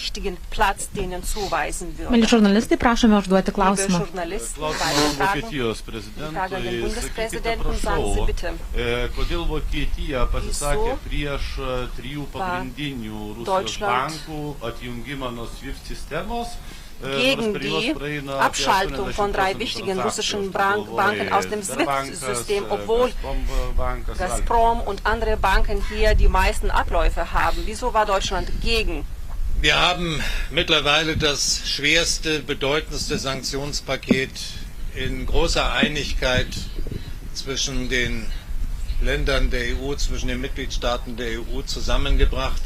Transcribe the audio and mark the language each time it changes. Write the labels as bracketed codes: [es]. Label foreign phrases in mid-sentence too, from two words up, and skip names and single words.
[lt] Mėly žurnalistai, prašome užduoti klausimą. Vokietijos prezidentui, sakykite, prašau, kodėl Vokietija pasisakė prieš 3 pagrindinių Rusijos bankų atjungimą nuo SWIFT sistemos. [de] Gegen die Abschaltung von 3 wichtigen russischen Banken aus dem SWIFT-System, obwohl Gazprom und andere Banken hier die meisten Abläufe haben. Wieso war Deutschland gegen? Wir haben mittlerweile das schwerste, bedeutendste Sanktionspaket in großer Einigkeit zwischen den Ländern der EU, zwischen den Mitgliedstaaten der EU zusammengebracht.